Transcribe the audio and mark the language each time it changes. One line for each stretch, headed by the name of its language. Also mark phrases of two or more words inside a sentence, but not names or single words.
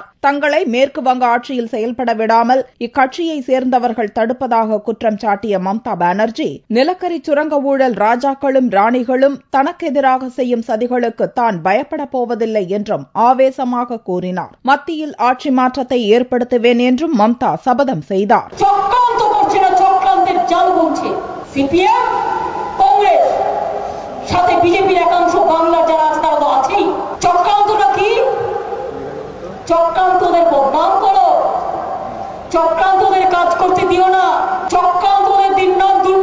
Tamil: தங்களை மேற்கு வங்க ஆட்சியில் செயல்பட விடாமல் இக்கட்சியை சேர்ந்தவர்கள் தடுப்பதாக குற்றம் சாட்டிய மம்தா பானர்ஜி, நிலக்கரி சுரங்க ஊழல் ராஜாக்களும் ராணிகளும் தனக்கெதிராக செய்யும் சதிகளுக்கு தான் பயப்பட போவதில்லை என்றும் ஆவேசமாக கூறினார். மத்தியில் ஆட்சி மாற்றத்தை ஏற்படுத்துவேன் என்றும் மம்தா சபதம் செய்தார்.
Bangla: চক্রান্ত করছে না, চক্রান্তের জাল বুনছে সিপিএম, কংগ্রেস, সাথে বিজেপির একাংশ, বাংলা যারা আছে তারা তো আছেই। চক্রান্তটা কি? চক্রান্তদের বদনাম করো, চক্রান্তদের কাজ করতে দিও না, চক্রান্তদের দুর্নাম করো।